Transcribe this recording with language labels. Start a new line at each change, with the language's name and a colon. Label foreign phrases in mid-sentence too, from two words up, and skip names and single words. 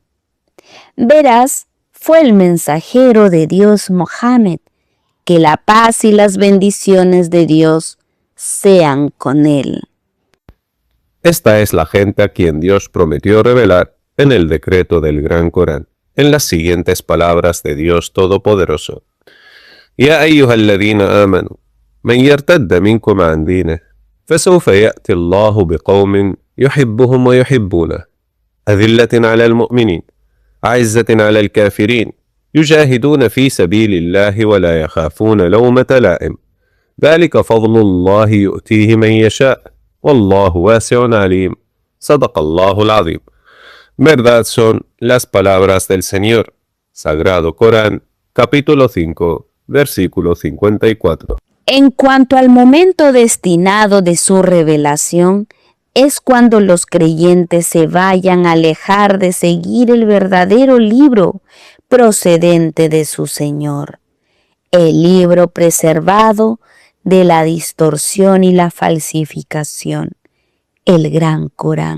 Spanish: Verás, fue el mensajero de Dios Mohammed, que la paz y las bendiciones de Dios sean con él. Esta es la gente a quien Dios prometió revelar en el decreto del Gran Corán, en las siguientes palabras de Dios Todopoderoso:
Arabic: يا أيها الذين آمنوا, من يرتد منكم عن دينه فسوف يأتي الله بقوم يحبهم ويحبونه أذلة على المؤمنين أعزة على الكافرين يجاهدون في سبيل الله ولا يخافون لومة لائم ذلك فضل الله يؤتيه من يشاء والله واسع عليم. صدق الله العظيم.
Spanish: Verdad son las palabras del Señor. Sagrado Corán, capítulo 5, versículo 54. En cuanto al momento destinado de su revelación, es cuando los creyentes se vayan a alejar de seguir el verdadero libro procedente de su Señor, el libro preservado de la distorsión y la falsificación, el Gran Corán.